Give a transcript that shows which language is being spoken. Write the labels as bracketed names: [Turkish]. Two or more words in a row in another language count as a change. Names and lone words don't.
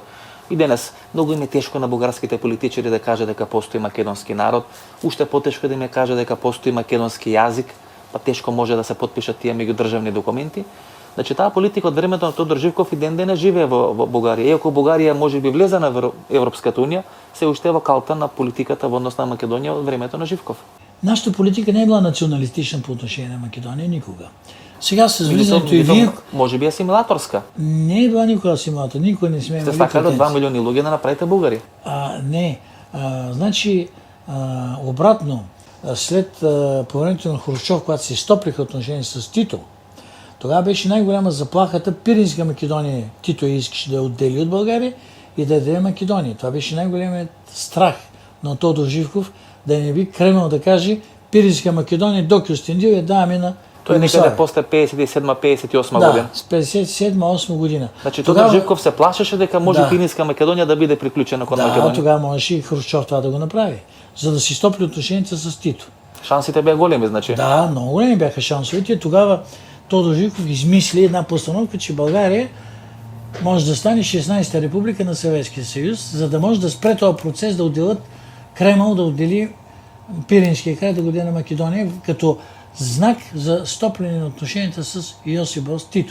[Macedonian] И денес многу им е тешко на бугарските политичари да кажат дека постои македонски народ, уште потешко да им е каже дека постои македонски јазик, па тешко може да се потпишат тие меѓудржавни документи. Значи таа политика од времето на Тодор Живков и ден денес живее во Бугарија. Иако Бугарија може би влезе на Европската унија, се уште во калта на политиката во однос на Македонија од времето на Живков. [Bulgarian] Нашата политика не е била националистична по отношение на Македонија никога. Сега с влизането и вие... Може би асимилаторска. Не е била никога асимилатор, никога не сме имали. [Macedonian] Сте сакали 2 милиони луѓе да направите Бугари. [Bulgarian] Не. Значи, обратно, след по времето на Хрушчов, когато се стоплиха отношения с Тито, тогава беше най-голяма заплахата Пиринска Македонија. Тито искаше да я отдели от България и да я даде Македонија. Това беше най-големият страх на Тодор Живков, да не би Кремъл да каже Пиринска Македонија до Кюстендил я даваме на [Macedonian] Тој е некаде после 57-58 година. [Bulgarian] Да, с 57-8 година. [Macedonian] Значи Тодор Живков се плашеше дека може Пиринска Македонија да биде приклучена кон Македонија. [Bulgarian] Да, тогава можеше и Хрушчов това да го направи, за да си стопли отношенията с Тито. [Macedonian] Шансите беа големи, значи. [Bulgarian] Да, много големи бяха шансовете. Тогава Тодор Живков измисли една постановка, че България може да стане 16-та република на Съветския съюз, за да може да спре този процес да отделят Кремъл, да отдели Пиринския край, да го даде на Македония, като знак за стопляне на отношенията с Йосип Брос Тито.